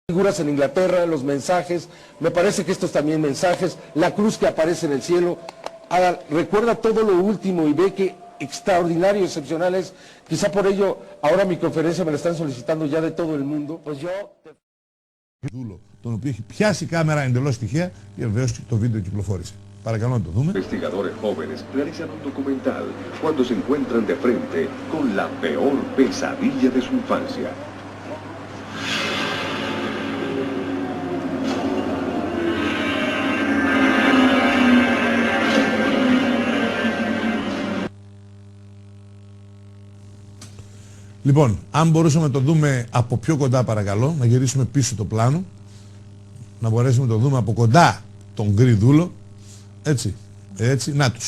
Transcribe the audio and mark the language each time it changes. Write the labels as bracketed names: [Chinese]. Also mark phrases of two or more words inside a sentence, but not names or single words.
[Spanish] Figuras en Inglaterra, los mensajes, me parece que estos también mensajes, la cruz que aparece en el cielo. Ahora, recuerda todo lo último y ve que extraordinario, excepcional es. Quizá por ello, ahora mi conferencia me la están solicitando ya de todo el mundo. Pues yo... [Greek] Δούλο, τον οποίο έχει πιάσει η κάμερα εντελώς τυχαία και βεβαίως το βίντεο κυκλοφόρησε. Παρακαλώ να το δούμε. [Spanish] Investigadores jóvenes realizan un documental cuando se encuentran de frente con la peor pesadilla de su infancia. [Greek] Λοιπόν, αν μπορούσαμε να το δούμε από πιο κοντά παρακαλώ, να γυρίσουμε πίσω το πλάνο, να μπορέσουμε να το δούμε από κοντά τον γκρι δούλο, έτσι, να τους.